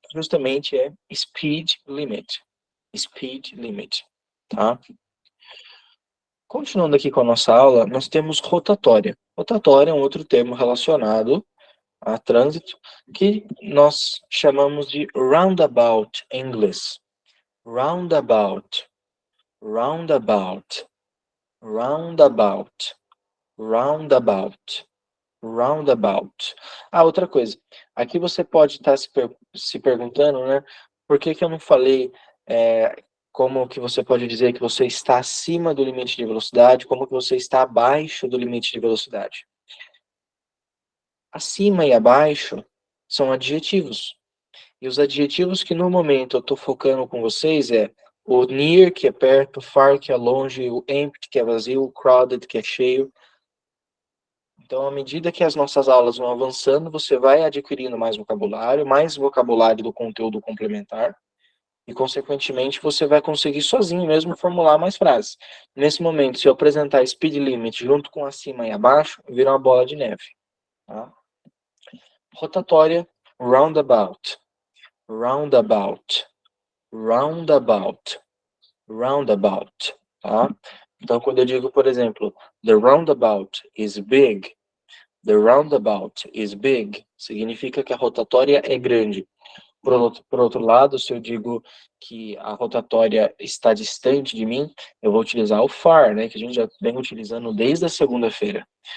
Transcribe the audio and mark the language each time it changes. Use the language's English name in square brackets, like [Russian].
[Portuguese] Justamente é speed limit. Speed limit, tá? Continuando aqui com a nossa aula, nós temos rotatória. Rotatória é um outro termo relacionado a trânsito que nós chamamos de roundabout em inglês. [English] Roundabout, roundabout, roundabout, roundabout, roundabout. [Portuguese] Ah, outra coisa. Aqui você pode estar se perguntando, né? Por que eu não falei como que você pode dizer que você está acima do limite de velocidade, como que você está abaixo do limite de velocidade? Acima e abaixo são adjetivos. E os adjetivos que no momento eu estou focando com vocês é o near, que é perto, far, que é longe, o empty, que é vazio, o crowded, que é cheio. Então, à medida que as nossas aulas vão avançando, você vai adquirindo mais vocabulário do conteúdo complementar, e, consequentemente, você vai conseguir sozinho mesmo formular mais frases. Nesse momento, se eu apresentar speed limit junto com acima e abaixo, vira uma bola de neve. Tá? [English] Rotatória, roundabout, roundabout, roundabout, roundabout, tá? [Portuguese] Então, quando eu digo, por exemplo, [English] the roundabout is big, [Portuguese] the roundabout is big, significa que a rotatória é grande. Por outro lado, se eu digo que a rotatória está distante de mim, eu vou utilizar o far, né, que a gente já vem utilizando desde a segunda-feira.